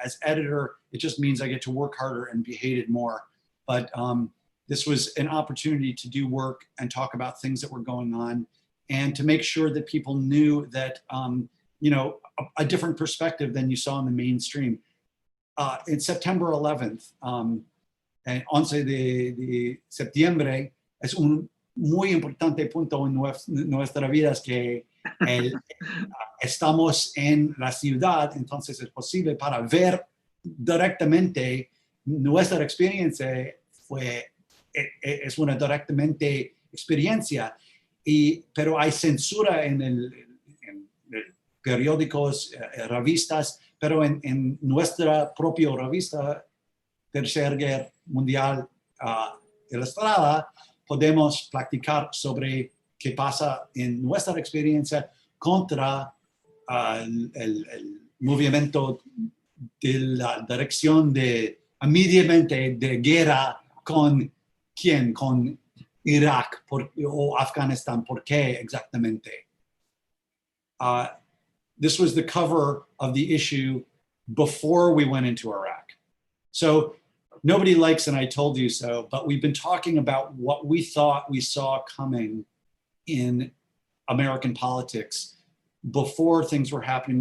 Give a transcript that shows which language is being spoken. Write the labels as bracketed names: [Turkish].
[English] As editor, it just means I get to work harder and be hated more. But this was an opportunity to do work and talk about things that were going on, and to make sure that people knew that a different perspective than you saw in the mainstream. In September 11th, [Spanish] 11 de septiembre, es un muy importante punto en nuestras vidas que estamos en la ciudad, entonces es posible para ver directamente nuestra experiencia. Es una directamente experiencia, pero hay censura en periódicos, revistas, pero en nuestra propia revista, Tercera Guerra Mundial Ilustrada, podemos platicar sobre qué pasa en nuestra experiencia contra el movimiento de la dirección de immediatamente de guerra con quién, con Irak o Afghanistan, ¿por qué exactamente? [English] This was the cover of the issue before we went into Iraq. So nobody likes, and I told you so, but we've been talking about what we thought we saw coming in American politics before things were happening.